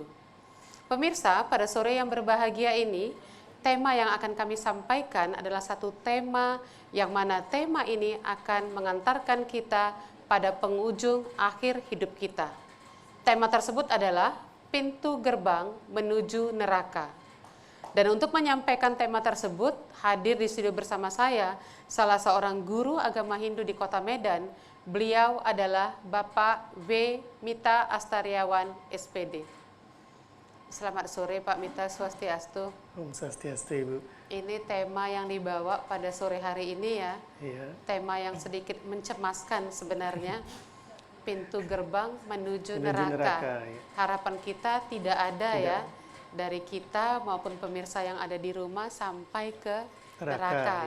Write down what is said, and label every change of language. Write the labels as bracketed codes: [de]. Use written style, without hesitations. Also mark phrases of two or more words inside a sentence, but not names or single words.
[id] Pemirsa, pada sore yang berbahagia ini, tema yang akan kami sampaikan adalah satu tema yang mana tema ini akan mengantarkan kita pada penghujung akhir hidup kita. Tema tersebut adalah pintu gerbang menuju neraka. Dan untuk menyampaikan tema tersebut, hadir di studio bersama saya salah seorang guru agama Hindu di Kota Medan. Beliau adalah Bapak W. Mita Astariawan, SPD. Selamat sore Pak Mita, Swastiastu. Om Swastiastu, Ibu. Ini tema yang dibawa pada sore hari ini ya. Iya. Tema yang sedikit mencemaskan sebenarnya. Pintu gerbang menuju neraka. Ya. Harapan kita tidak ada ya. Dari kita maupun pemirsa yang ada di rumah sampai ke neraka.